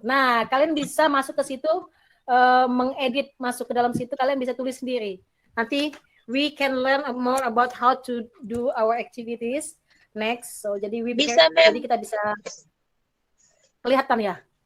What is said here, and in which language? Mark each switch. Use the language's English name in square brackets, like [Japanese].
[Indonesian] Nah, kalian bisa masuk ke situ, mengedit, masuk ke dalam situ, kalian bisa tulis sendiri. Nanti [English] we can learn more about how to do our activities next. [Indonesian] So jadi jadi kita bisa kelihatan ya.